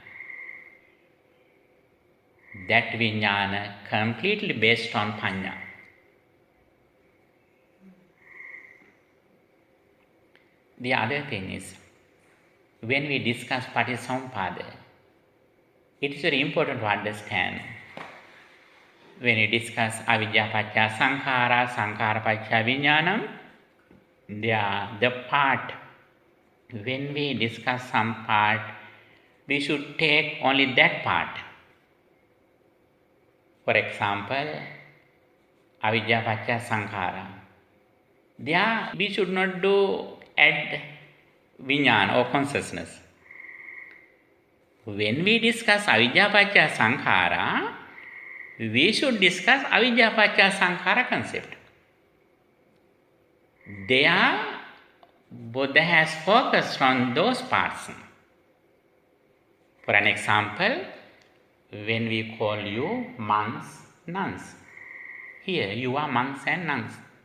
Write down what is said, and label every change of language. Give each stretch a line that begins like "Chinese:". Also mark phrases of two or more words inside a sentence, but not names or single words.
English: That vijnana completely based on panya. the other thing is, when we discuss Patisampada, it is very important to understand. When we discuss
Pali: avidya paccaya sankhara, sankhara paccaya vijnanam,
English: the part, when we discuss some part, we should take only that part. For example,
Pali: avidya paccaya sankhara.
English: There we should not add vijnana or consciousness. When we discuss
Pali: avidya paccaya sankhara,
English: we should discuss
Pali: avidya paccaya sankhara
English: concept. There, Buddha has focused on those parts. For an example, when we call you monks, nuns, here you are monks and nuns.